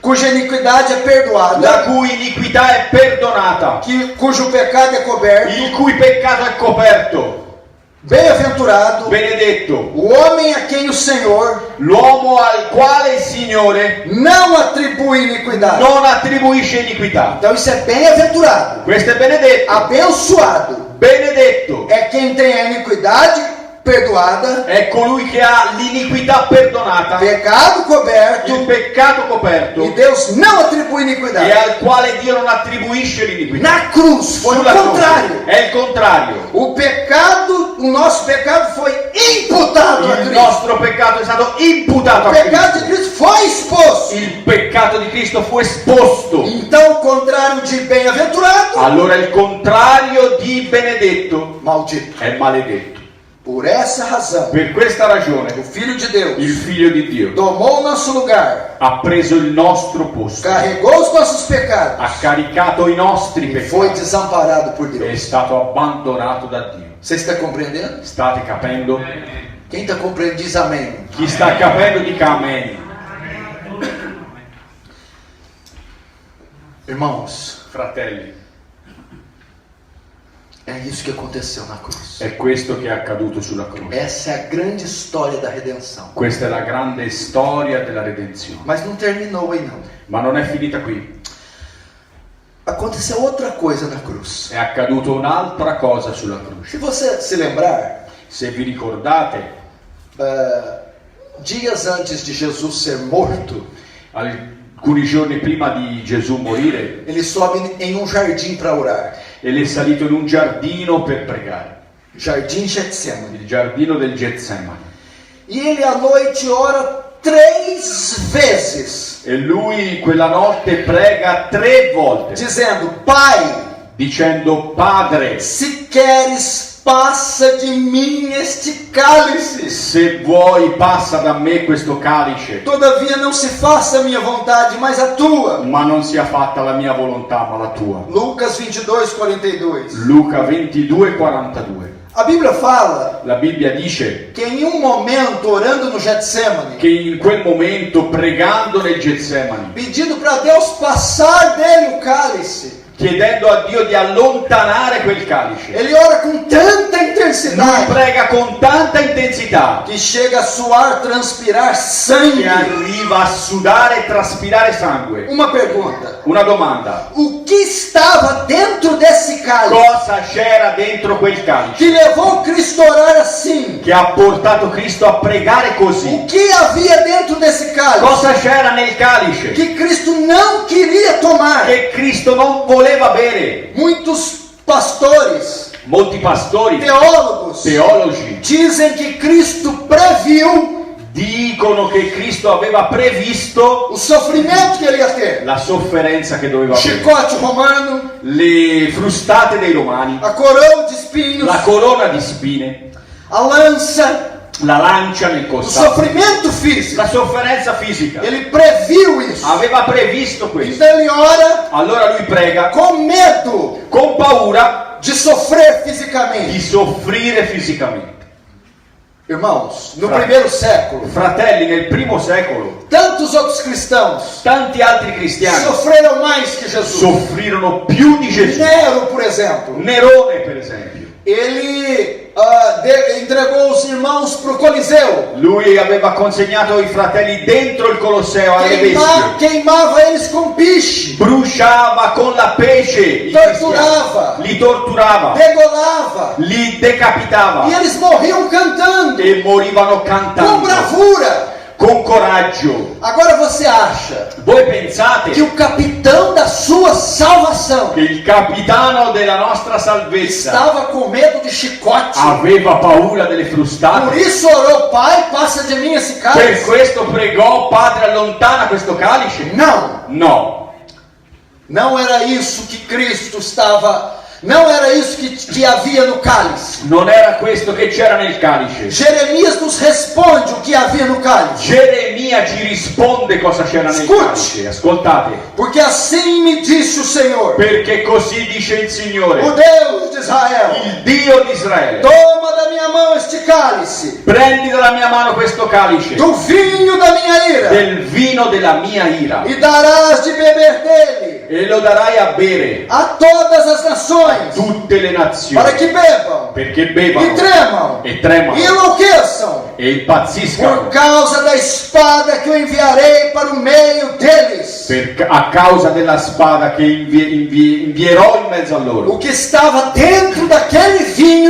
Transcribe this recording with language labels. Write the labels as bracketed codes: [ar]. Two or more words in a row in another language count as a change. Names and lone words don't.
[pt] cuja iniquidade é perdoada, [it] la cui iniquità è perdonata, [pt] cujo pecado é coberto. [it] il cui peccato è coperto. [pt] Bem-aventurado [it] Benedetto [pt] o homem a quem o Senhor [it] l'uomo al quale il Signore [pt] não atribui iniquidade. [it] non attribuisce iniquità. [pt] Então isso é bem-aventurado. [it] Questo è benedetto. [pt] Abençoado [it] Benedetto [pt] é quem tem a iniquidade perdoada, [it] è colui che ha l'iniquità perdonata, [pt] pecado coberto, [it] il peccato coperto, [pt] e Deus não atribui e iniquidade. [it] al quale Dio non attribuisce l'iniquità. [pt] Na cruz foi o [it] Sulla croce [pt] contrário. [it] è il contrario. [pt] O pecado, o nosso pecado foi imputado a [it] Il [pt] Cristo. [it] nostro peccato è stato imputato [pt] O a pecado de Cristo. Cristo foi exposto. [it] Il peccato di Cristo fu esposto. [pt] Então, o contrário de bem-aventurado, [it] Allora il contrario di benedetto [pt] maldito. [it] è maledetto. [pt] Por essa razão, [it] Per questa ragione [pt] o Filho de Deus [it] il Figlio di Dio [pt] tomou o nosso lugar, [it] ha preso il nostro posto, [pt] carregou os nossos pecados [it] ha caricato i nostri [pt] e foi [it] peccati, [pt] desamparado por [it] è [pt] Deus. [it] stato abbandonato da Dio. [pt] Você está compreendendo? [it] State capendo? [pt] Quem está compreendendo diz amém. [it] Chi sta capendo dica amen. [pt] Irmãos, [it] Fratelli, [pt] é isso que aconteceu na cruz. [it] è questo che è accaduto sulla croce. [pt] Essa é a grande história da redenção. [it] Questa è la grande storia della redenzione. [pt] Mas não terminou aí não. [it] Ma non è finita qui. [pt] Aconteceu outra coisa na cruz. [it] È accaduto un'altra cosa sulla croce. [pt] Se você se lembrar, [it] Se vi ricordate, [pt] dias antes de Jesus ser morto, [it] alcuni giorni prima di Gesù morire, [pt] ele sobe em um jardim para orar. [it] egli è salito in un giardino per pregare, [pt] Jardim Getsemane. [it] il giardino del Getsemani. [pt] E ele à noite ora 3 vezes, [it] E lui quella notte prega 3 volte, [pt] dizendo: Pai, [it] dicendo: Padre, [pt] se queres, passa de mim este cálice. [it] se vuoi passa da me questo calice, [pt] Todavia não se faça a minha vontade, mas a tua. [it] ma non sia fatta la mia volontà ma la tua. [pt] Lucas 22:42. [it] Luca 22:42. [pt] A Bíblia fala [it] La Bibbia dice [pt] que em um momento, orando no Getsemane, [it] che in quel momento, pregando nel Getsemani, [pt] pedindo para Deus passar dele o cálice, [it] chiedendo a Dio di allontanare quel calice, [pt] ele ora com tanta [it] lui [pt] intensidade [it] prega con tanta intensità [pt] que chega a suar, transpirar [it] che [pt] sangue. [it] arriva a sudare e traspirare sangue. [pt] Uma pergunta: [it] Una domanda: [pt] o que estava dentro desse cálice [it] cosa c'era dentro quel calice [pt] que levou Cristo a orar assim? [it] che ha portato Cristo a pregare così? [pt] O que havia dentro desse cálice [it] Cosa c'era nel calice [pt] que Cristo não queria tomar? [it] che Cristo non voleva bere? [pt] Muitos pastores, [it] Molti pastori, [pt] teólogos, [it] teologi [pt] dizem que Cristo previu [it] dicono che Cristo aveva previsto [pt] o sofrimento que ele ia ter. [it] la sofferenza che doveva [pt] O [it] avere, [pt] chicote romano, [it] le frustate dei romani, [pt] a coroa de espinhos, [it] la corona di spine, [pt] a lança, [it] la lancia nel [pt] o [it] costato, [pt] sofrimento físico. [it] la sofferenza fisica. [pt] Ele previu isso. [it] Aveva previsto questo. [pt] Então ele ora [it] Allora lui prega [pt] com medo [it] con paura [pt] de sofrer [it] di [pt] fisicamente. [it] soffrire fisicamente. [pt] Irmãos, no [it] Fra- [pt] primeiro século, [it] Fratelli, nel primo secolo [pt] tantos outros cristãos [it] tanti altri cristiani [pt] sofreram mais que Jesus. [it] soffrirono più di Gesù. [pt] Nero, por exemplo, [it] Nerone, per esempio, [pt] ele entregou os irmãos para o Coliseu, [it] lui aveva consegnato i fratelli dentro il Colosseo alle bestie, [pt] queimava eles com piche, [it] bruciava con la pece i [pt] Torturava. [it] cristiani, li torturava, [pt] degolava, [it] li decapitava [pt] e eles morriam cantando [it] e morivano [pt] com [it] cantando [pt] bravura. [it] con coraggio. [pt] Agora você acha [it] Voi pensate [pt] que o capitão da sua salvação [it] che il capitano della nostra salvezza [pt] estava com medo de chicote? [it] aveva paura delle [pt] Por [it] frustate? [pt] isso orou: Pai, passa de mim esse [it] Per [pt] cálice. [it] questo pregò: Padre, allontana questo calice? [pt] Não, [it] No, [pt] não era isso que Cristo estava Não era isso que havia no cálice. [it] Non era questo che c'era nel calice. [pt] Jeremias nos responde o que havia no cálice. [it] Geremia ci risponde cosa c'era nel Scusi. calice. Ascoltate. [pt] Porque assim me disse o Senhor, [it] Perché così dice il Signore, [pt] o Deus de Israel: [it] il Dio di Israele. [pt] toma da minha mão este cálice, [it] Prendi dalla mia mano questo calice, [pt] do vinho da minha ira, [it] del vino della mia ira, [pt] e darás de beber dele [it] e lo darai a bere [pt] a todas as [it] a [pt] nações, [it] tutte le [pt] para [it] nazioni, [pt] que bebam, [it] perché [pt] e [it] bevano [pt] tremam, [it] e tremano [pt] e enlouqueçam, [it] e impazziscano [pt] por causa da espada que eu enviarei para o meio deles. [it] a causa della spada che invierò in mezzo a loro. [pt] O que estava dentro daquele vinho